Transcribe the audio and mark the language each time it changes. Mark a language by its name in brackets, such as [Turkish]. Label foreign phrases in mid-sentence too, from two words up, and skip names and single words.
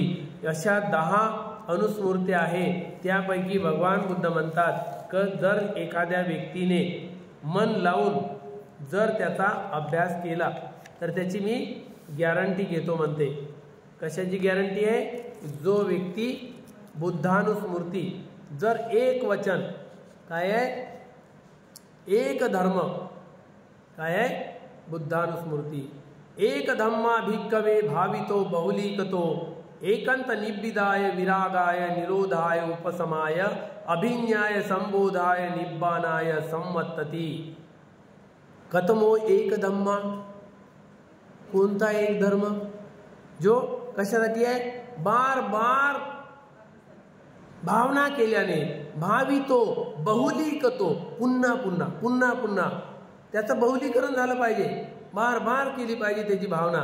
[Marathi] अशा 10 अनुस्मृती आहे, त्यापैकी भगवान बुद्ध म्हणतात की जर एखाद्या व्यक्तीने मन लावून जर त्याचा अभ्यास केला तर त्याची मी गॅरंटी घेतो म्हणते। कशाची गॅरंटी आहे? जो व्यक्ती बुद्धानुस्मृती जर एक वचन काय आहे, एक धर्म काय आहे, बुद्धानुस्मृती, [Pali] एक धम्मा भिक्खवे भावितो बहुलीकतो एकंत निब्बिदाय विरागाय निरोधाय उपशमाय अभिज्ञाय संबोधाय निब्बानाय सम्मत्तती। कथमो एक धम्मा, [Marathi] कोणता एक धर्म? जो कशासाठी आहे? [Hindi] बार बार [Marathi] भावना केल्याने, [Pali] भावितो बहुलीकतो, [Marathi] पुन्हा पुन्हा पुन्हा पुन्हा त्याचं बहुलीकरण झालं पाहिजे, [Hindi] बार बार [Marathi] केली पाहिजे त्याची भावना।